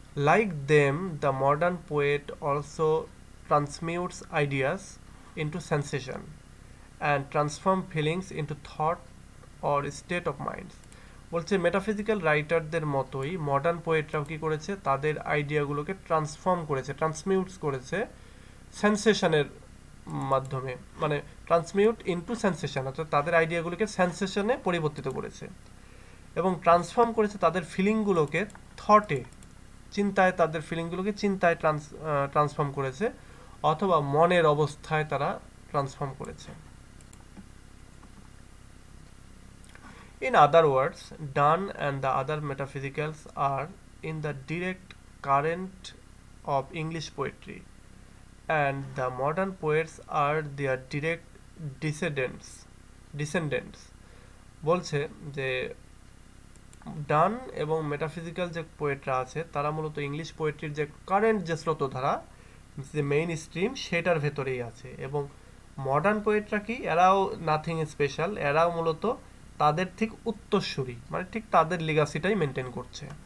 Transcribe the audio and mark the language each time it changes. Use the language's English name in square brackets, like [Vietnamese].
[English] Like them, the modern poet also transmutes ideas into sensation and transform feelings into thought or state of mind. [Bangla] বলছে metaphysical রাইটারদের মতোই modern পোয়েটরাও কি করেছে, তাদের আইডিয়াগুলোকে transform করেছে, ট্রান্সমিউটস করেছে সেন্সেশনের মাধ্যমে, মানে [English] transmute into sensation, [Bangla] অর্থাৎ তাদের আইডিয়াগুলোকে সেন্সেশনে পরিবর্তিত করেছে এবং ট্রান্সফর্ম করেছে তাদের ফিলিংগুলোকে থটে, চিন্তায়, তাদের ফিলিংগুলোকে চিন্তায় ট্রান্সফর্ম করেছে অথবা মনের অবস্থায় তারা ট্রান্সফর্ম করেছে। [English] In other words, Donne and the other metaphysicals are in the direct current of English poetry, and the modern poets are their direct descendants. [Bangla] বলছে যে ডান এবং মেটাফিজিক্যাল যে পোয়েটরা আছে তারা মূলত ইংলিশ পোয়েট্রির যে কারেন্ট যে স্রোতধারা, যে মেইন স্ট্রিম সেটার ভেতরেই আছে, এবং মডার্ন পোয়েটরা কি, এরাও নাথিং স্পেশাল, এরাও মূলত তাদের ঠিক উত্তরসূরি, মানে ঠিক তাদের লিগাসিটাই মেনটেন করছে।